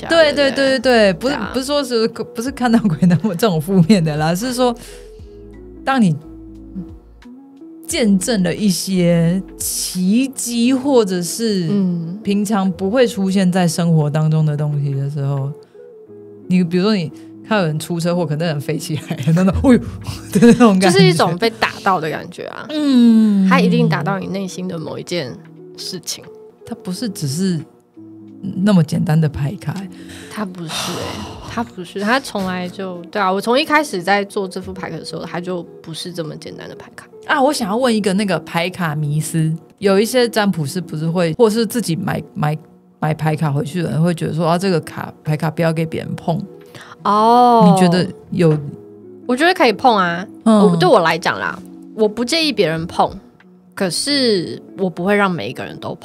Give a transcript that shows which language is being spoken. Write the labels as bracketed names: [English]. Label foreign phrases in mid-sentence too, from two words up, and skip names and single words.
[Chinese] 對，不是說不是看到鬼那麼這種負面的啦，是說當你見證了一些奇蹟，或者是平常不會出現在生活當中的東西的時候，你比如說你看到有人出車禍，可能人飛起來的那種感覺，就是一種被打到的感覺啊。它一定打到你內心的某一件事情，它不是只是那麼簡單的牌卡。他不是他不是，他從來就对啊，我從一開始在做這副牌卡的時候，他就不是這麼簡單的牌卡啊。我想要問一個那個牌卡迷思，有一些占卜師不是會，或是自己買牌卡回去的人會覺得說啊，這個牌卡不要給別人碰哦。你覺得有？我覺得可以碰啊。對我來講啦，我不介意別人碰，可是我不會讓每一個人都碰。